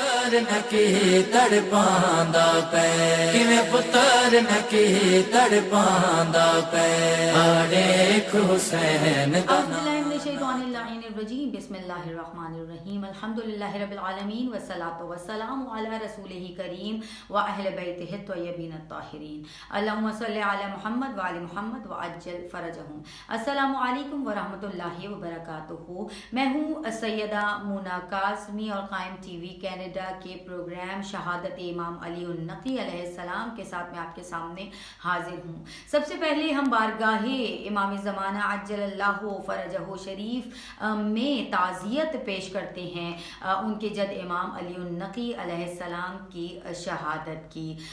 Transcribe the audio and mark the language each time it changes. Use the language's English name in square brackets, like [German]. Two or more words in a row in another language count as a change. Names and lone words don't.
[Punjabi] پتر نقی تڑپاندا پے کیویں پتر نقی تڑپاندا پے آڑے حسین دا [Arabic] بسم الله الرحمن الرحيم الحمد لله رب العالمين والصلاة والسلام على رسوله الكريم وأهل بيته الطيبين الطاهرين اللهم صل على محمد وآل محمد وعجل فرجهم. السلام عليكم ورحمة الله وبركاته. [Urdu] میں ہوں سیدہ مونا کاظمی اور قائم ٹی وی کینیڈا کے پروگرام شہادت امام علی نقی علیہ السلام کے ساتھ میں آپ کے سامنے حاضر ہوں. سب سے پہلے ہم بارگاہ امام زمانہ [Arabic] عجل الله فرجه [Urdu] شریف میں تعزیت پیش کرتے ہیں ان کے جد امام علی نقی علیہ السلام کی شہادت की।